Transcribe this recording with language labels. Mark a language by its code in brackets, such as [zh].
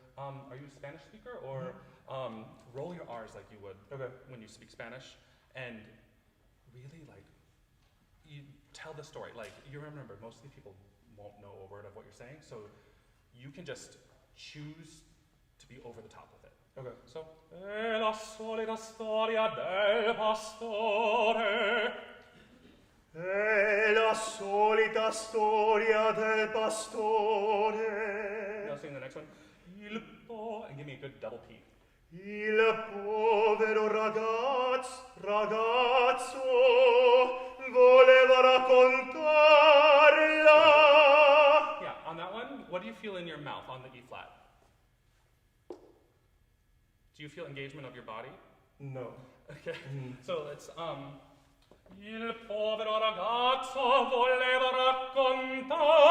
[en] Are you a Spanish speaker? Or roll your R's like you would Okay. when you speak Spanish. And really, you tell the story. You remember, mostly people won't know a word of what you're saying, so you can just choose to be over the top with it. Okay. [it] So, è la solita storia del pastore. È la solita storia del pastore. [en] Now sing the next one. And give me a good double P. [it] Il povero ragazzo voleva raccontarla. [en] Yeah, on that one, what do you feel in your mouth on the E flat? Do you feel engagement of your body? No. Okay, so it's [it] Il povero ragazzo voleva raccontarla.